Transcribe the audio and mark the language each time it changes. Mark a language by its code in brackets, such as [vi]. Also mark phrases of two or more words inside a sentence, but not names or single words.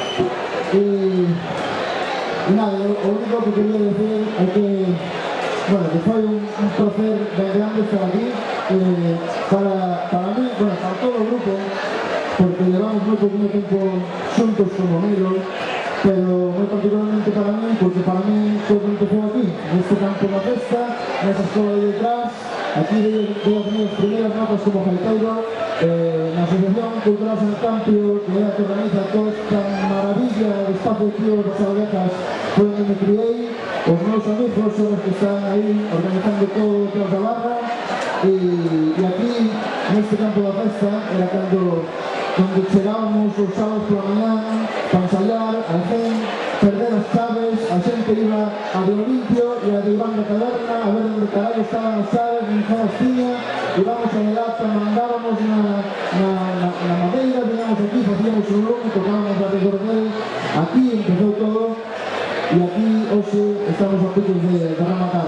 [es] Y nada, lo único que quería decir es que, bueno, que fue un placer de grande estar aquí, para mí, bueno, para todo el grupo, porque llevamos muy poquito tiempo juntos como amigos, pero muy particularmente para mí, porque para mí todo empezó aquí, en este campo de la festa, en esa escuela de detrás. Aquí voy a tener las primeras notas como gaiteiro, la Asociación Cultural San Campio, [gl] que é a que organiza toda esta maravilla de espacio de tío das Abejas, foi onde me criei. Os meus amigos son os que están aí organizando todo o tras da barra, e aquí, neste campo da festa, era cando chegábamos os sábados pola mañá para ensayar, al gen, perder as chaves, a xente iba a de Olimpio e a de Iván da Caverna a ver onde carallo estaban as chaves, nin zonas tiña, íbamos a Melata, mandábamos na madeira, viñamos aquí, facíamos un lume, tocábamos a recordel, aquí empezou todo, e aquí hoxe estamos a punto de rematar.